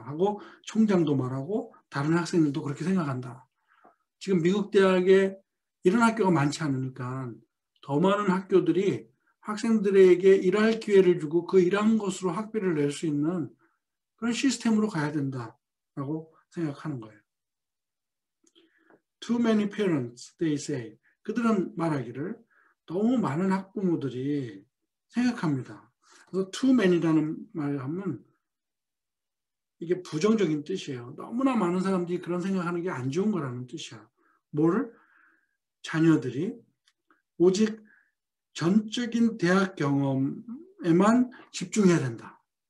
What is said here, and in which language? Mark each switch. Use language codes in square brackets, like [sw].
[ko] 하고 총장도 말하고 다른 학생들도 그렇게 생각한다. 지금 미국 대학에 이런 학교가 많지 않으니까 더 많은 학교들이 학생들에게 일할 기회를 주고 그 일한 것으로 학비를 낼 수 있는 그런 시스템으로 가야 된다라고 생각하는 거예요. [en] Too many parents, they say. [ko] 그들은 말하기를 너무 많은 학부모들이 생각합니다. 그래서 [en] too many [ko] 라는 말을 하면 이게 부정적인 뜻이에요. 너무나 많은 사람들이 그런 생각하는 게 안 좋은 거라는 뜻이야. 뭐를? 자녀들이 오직 전적인 대학 경험에만 집중해야 된다.